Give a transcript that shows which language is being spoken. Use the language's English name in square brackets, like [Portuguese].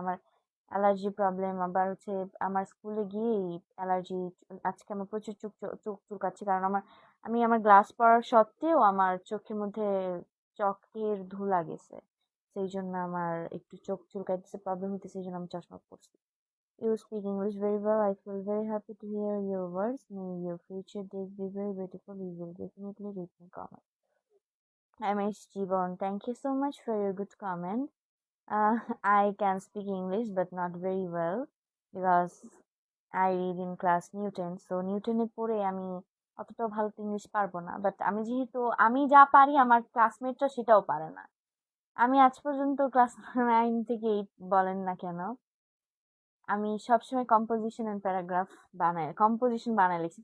[Bangla] আমার allergy problem, আবার হচ্ছে আমার স্কুলে গিয়েই অ্যালার্জি। আজকে আমার প্রচুর চোখ চোখ চুলকাচ্ছে, কারণ আমি আমার গ্লাস পরার সত্ত্বেও আমার চোখের মধ্যে চকের ধুলা গেছে। সেই জন্য আমার একটু চোখ চুলকাইতেছে, প্রবলেম হইতেছে, এই জন্য আমি চশমা পরছি। [English] You speak English very well. I feel very happy to hear your words. May your future days be very beautiful. We will definitely read in comment. MS Jibon, thank you so much for your good comment. I can speak English but not very well because I read in class Newton. [Bangla] So Newton এ পড়ে আমি অতটাও ভালো English পারবো না, but আমি যেহেতু আমি যা পারি আমার ক্লাসমেটরা সেটাও পারে না। আমি আজ পর্যন্ত ক্লাস 9 থেকে 8 বলেন না কেন, আমি সবসময় কম্পোজিশন এন্ড প্যারাগ্রাফ কম্পোজিশন বানায় লিখছি।